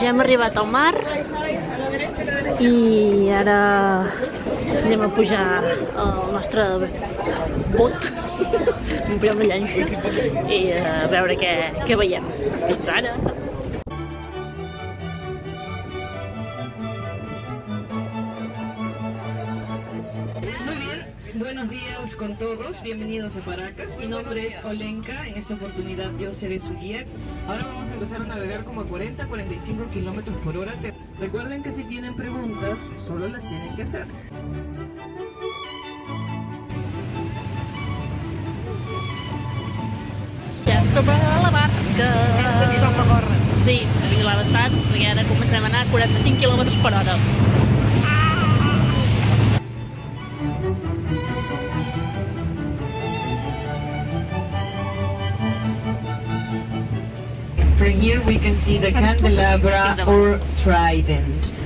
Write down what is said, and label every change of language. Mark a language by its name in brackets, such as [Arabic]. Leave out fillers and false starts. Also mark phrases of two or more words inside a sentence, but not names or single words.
[Catalan] arribat al mar i ara anem a pujar al nostre bot, pujar una llanxa i a veure què veiem. Fins ara! [Spanish] Buenos días con todos, bienvenidos a Paracas. Mi nombre es Olenka, en esta oportunidad yo seré su guía. Ahora vamos a empezar a navegar como a 40-45 kilómetros por hora. Recuerden que si tienen preguntas, solo las tienen que hacer. [Catalan] Ja som a la barca! Sí, a vigilar bastant, perquè ara comencem a anar a 45 km per hora. [English] From here we can see the candelabra or trident.